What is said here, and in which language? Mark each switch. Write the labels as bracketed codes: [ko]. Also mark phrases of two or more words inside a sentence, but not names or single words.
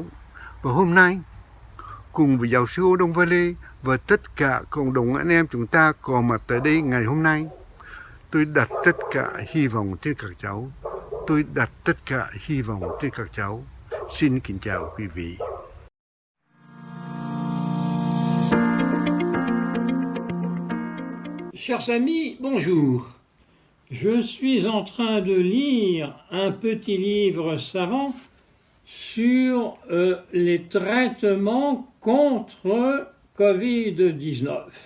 [vi] Và hôm nay, cùng với giáo sư Vallet và tất cả cộng đồng anh em chúng ta có mặt tại đây ngày hôm nay, tôi đặt tất cả hy vọng trên các cháu. Tôi đặt tất cả hy vọng trên các cháu. Xin kính chào quý vị. [fr] Chers amis, bonjour. Je suis en train de lire un petit livre savant sur les traitements contre Covid-19.